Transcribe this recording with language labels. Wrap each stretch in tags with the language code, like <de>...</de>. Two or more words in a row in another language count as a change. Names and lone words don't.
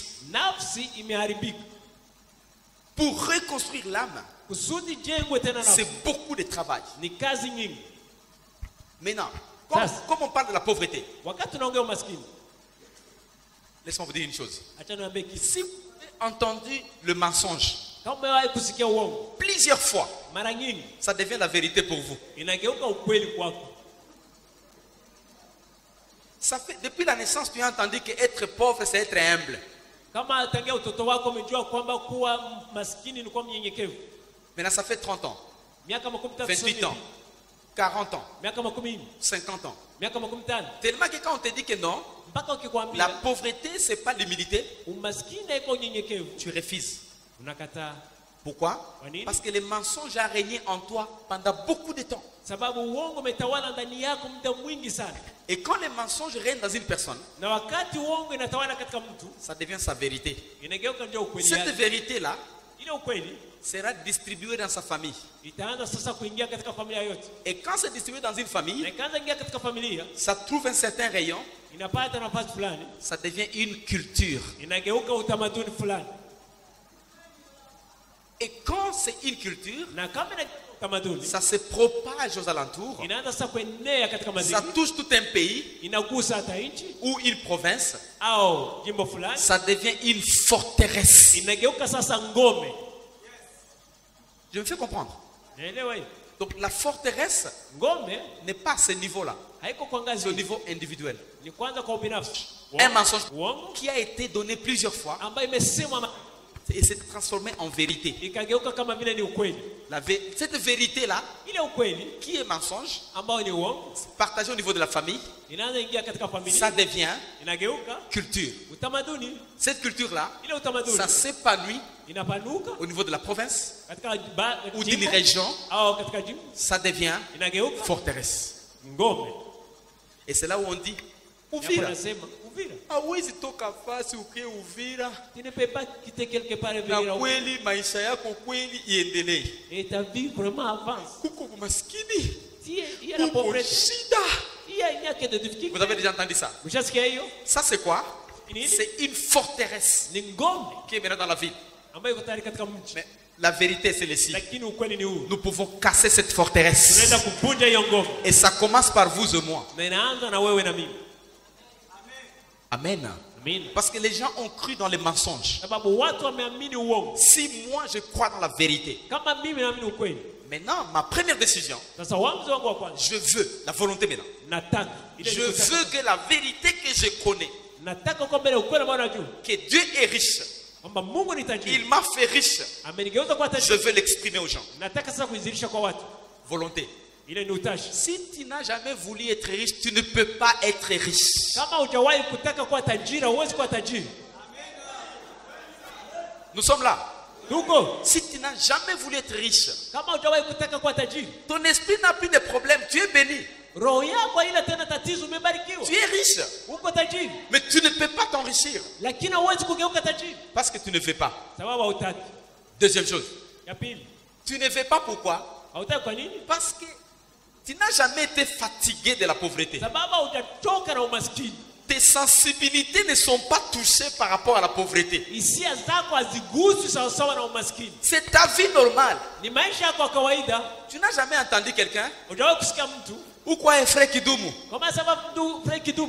<sw>Nafsi imeharibika.</sw> <fr>Pour reconstruire l'âme,</fr> <sw>Kusudi jengwe tena nafsi.</sw> <fr>c'est beaucoup de travail.</fr> <sw>Ni kazi nyingi.</sw> <fr>Maintenant, comme on parle de la pauvreté,</fr> <sw>Wakati tunaongea umaskini.</sw> <fr>laisse-moi vous dire une chose.</fr> <sw>Acha niambie kitu.</sw> <fr>Si vous avez entendu le mensonge</fr> <sw>Kama umewahi kusikia uongo</sw> <fr>plusieurs fois,</fr> <sw>mara nyingi,</sw> <fr>ça devient la vérité pour vous.</fr> <sw>inageuka ukweli kwako.</sw> <fr>Ça fait, depuis la naissance, tu as entendu que être pauvre, c'est être humble.</fr> <sw>Kama tangia utoto wako umejua kwamba kuwa maskini ni kuwa mnyenyekevu.</sw> <fr>Maintenant, ça fait 30 ans,</fr> <sw>Miaka</sw> <fr>28 ans, 40 ans,</fr> <sw>miaka 10,</sw> <fr>50 ans.</fr> <sw>miaka 15.</sw> <fr>Tellement que quand on te dit que non,</fr> <sw>Mpaka ukikwambia</sw> <fr>la pauvreté, c'est pas l'humilité,</fr> <sw>umaskini haiko unyenyekevu,</sw> <fr>tu refuses.</fr> <sw>unakataa.</sw> <fr>Pourquoi?</fr> <sw>Kwa nini?</sw> <fr>Parce que le mensonge a régné en toi pendant beaucoup de temps.</fr> <sw>Sababu uongo umetawala ndani yako muda mwingi sana.</sw> <fr>Et quand le mensonge règne dans une personne,</fr> <sw>Na wakati uongo inatawala katika mtu,</sw> <fr>ça devient sa vérité.</fr> <sw>inageuka ndio ukweli</sw> <fr>Cette</fr> <sw>yake.</sw> <fr>vérité-là</fr> <sw>Ile ukweli</sw> <fr>sera distribuée dans sa famille.</fr> <sw>itaanza sasa kuingia katika familia yote.</sw> <fr>Et quand c'est distribué dans une</fr> <sw>Na</sw> <fr>famille,</fr> <sw>ikaanza ingia katika familia,</sw> <fr>ça trouve un certain rayon,</fr> <sw>inapata nafasi fulani,</sw> <fr>ça devient une culture.</fr> <sw>inageuka utamaduni fulani.</sw> <fr>Et quand c'est une culture,</fr> <sw>Na kama ina utamaduni,</sw> <fr>ça se propage aux alentours,</fr> <sw>inaanza sasa kuenea katika</sw> <fr>ça</fr> <sw>mazingira,</sw> <fr>touche tout un pays</fr> <sw>inagusa hata nchi</sw> <fr>ou une province,</fr> <sw>au jimbo fulani,</sw> <fr>ça devient une forteresse.</fr> <sw>inageuka sasa ngome.</sw> <fr>Je me fais comprendre.</fr> <sw>Naelewa hiyo?</sw> <fr>Donc la forteresse</fr> <sw>Ngome</sw> <fr>n'est pas à ce niveau-là,</fr> <sw>haiko kwa</sw> <fr>c'est au</fr> <sw>ngazi,</sw> <fr>niveau individuel.</fr> <sw>ni kwanza kwa ubinafsi.</sw> <fr>Un mensonge</fr> <sw>Uongo</sw> <fr>qui a été donné plusieurs fois</fr> <sw>ambayo imesemwa</sw> <fr>et s'est transformé en vérité.</fr> <sw>ikageuka kama vile ni ukweli.</sw> <fr>Cette vérité-là,</fr> <sw>Ile ukweli</sw> <fr>qui est mensonge,</fr> <sw>ambao ni uongo</sw> <fr>partagé au niveau de la famille,</fr> <sw>inaanza ingia katika familia,</sw> <fr>ça devient</fr> <sw>inageuka</sw> <fr>culture.</fr> <sw>utamaduni.</sw> <fr>Cette culture-là,</fr> <sw>Ile utamaduni</sw> <fr>ça s'épanouit</fr> <sw>inapanuka</sw> <fr>au niveau de la province</fr> <sw>katika</sw> <fr>ou d'une</fr> <sw>jimbo</sw> <fr>région,</fr> <sw>au katika jimbo,</sw> <fr>ça devient</fr> <sw>inageuka</sw> <fr>forteresse.</fr> <sw>ngome.</sw> <fr>Et c'est là où on dit,</fr> <sw>Hapo Uvira. nasema Uvira, Hawezi toka fasi ukie Uvira</sw> <fr>tu ne peux pas quitter quelque part et</fr> <sw>na</sw> <fr>venir au</fr> <sw>kweli maisha yako kweli iendelee.</sw> <fr>et ta vie vraiment avance.</fr> <sw>Kuko maskini,</sw> <fr>Il y a la</fr> <sw>kuko</sw> <fr>pauvreté,</fr> <sw>shida.</sw> <fr>il y a que de difficultés. Vous avez déjà entendu ça?</fr> <sw>Mshasikia hiyo?</sw> <fr>Ça c'est quoi?</fr> <sw>Nini?</sw> <fr>C'est une forteresse</fr> <sw>Ni ngome</sw> <fr>qui est maintenant dans la ville.</fr> <sw>ambayo iko tayari katika mji.</sw> <fr>Mais la vérité c'est celle-ci.</fr> <sw>Lakini ukweli ni huu.</sw> <fr>Nous pouvons casser cette forteresse.</fr> <sw>Tunaweza kuvunja hiyo ngome.</sw> <fr>Et ça commence par vous et moi.</fr> <sw>Na inaanza na wewe na mimi. Amen. Amen.</sw> <fr>Parce que les gens ont cru dans les mensonges.</fr> <sw>Sababu watu wameamini uongo.</sw> <fr>Si moi je crois dans la vérité,</fr> <sw>Kama mimi naamini ukweli.</sw> <fr>maintenant ma première décision,</fr> <sw>Sasa uamuzi wangu wa kwanza,</sw> <fr>je veux la volonté maintenant.</fr> <sw>nataka ile</sw> <fr>Je</fr> <sw>nikutaka.</sw> <fr>veux que la vérité que je connais,</fr> <sw>Nataka kwamba ile ukweli ambao najua</sw> <fr>que Dieu est riche,</fr> <sw>kwamba Mungu ni tajiri.</sw> <fr>il m'a fait riche,</fr> <sw>Amenigeuza kwa</sw> <fr>je</fr> <sw>tajiri.</sw> <fr>veux l'exprimer aux gens.</fr> <sw>Nataka sasa kuizirisha kwa watu.</sw> <fr>Volonté.</fr> <sw>Ile ni utashi.</sw> <fr>Si tu n'as jamais voulu être riche, tu ne peux pas être riche.</fr> <sw>Kama hujawahi kutaka kuwa tajiri, huwezi kuwa tajiri.</sw> <fr>Nous sommes là.</fr> <sw>Tuko.</sw> <fr>Si tu n'as jamais voulu être riche,</fr> <sw>Kama hujawahi kutaka kuwa tajiri,</sw> <fr>ton esprit n'a plus de problème, tu es béni.</fr> <sw>roho yako ila tena tatizo, umebarikiwa.</sw> <fr>Tu es riche,</fr> <sw>Uko tajiri,</sw> <fr>mais tu ne peux pas t'enrichir</fr> <sw>lakini huwezi kugeuka tajiri.</sw> <fr>parce que tu ne veux pas.</fr> <sw>Sababu hautaki.</sw> <fr>Deuxième chose,</fr> <sw>Ya pili,</sw> <fr>tu ne veux pas pourquoi?</fr> <sw>hautaki kwa nini?</sw> <fr>Parce que tu n'as jamais été fatigué de la pauvreté.</fr> <sw>Sababu haujachoka na umaskini.</sw> <fr>Tes sensibilités ne sont pas touchées par rapport à la pauvreté.</fr> <sw>Hisia zako haziguswi sawasawa na umaskini.</sw> <fr>C'est ta vie normale.</fr> <sw>Ni maisha yako ya kawaida.</sw> <fr>Tu n'as jamais entendu quelqu'un</fr> <sw>Hujawahi kusikia mtu</sw> <fr>ou quoi frère Kidumu</fr> <sw>kama sababu mtu Frank Kidumu,</sw>